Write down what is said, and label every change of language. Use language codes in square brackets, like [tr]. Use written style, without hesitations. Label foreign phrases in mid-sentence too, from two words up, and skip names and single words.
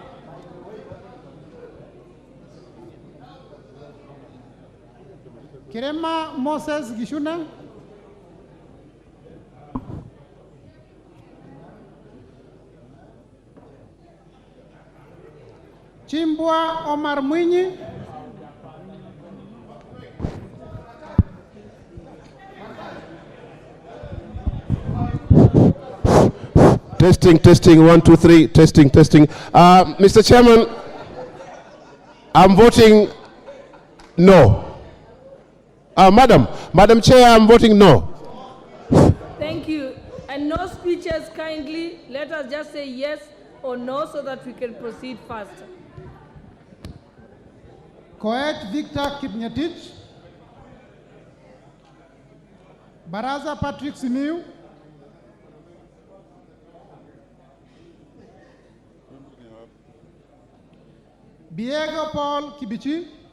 [en] Kirema Moses Gishuna. Chimbwa Omar Mwinyi. Testing, testing, 1, 2, 3, testing, testing. Mr. Chairman, I'm voting no. Madam Chair, I'm voting no. Thank you. And no speeches kindly. Let us just say yes or no so that we can proceed faster. Koech Victor Kipngetich. Baraza Patrick Simiu. Diego Paul Kibichi.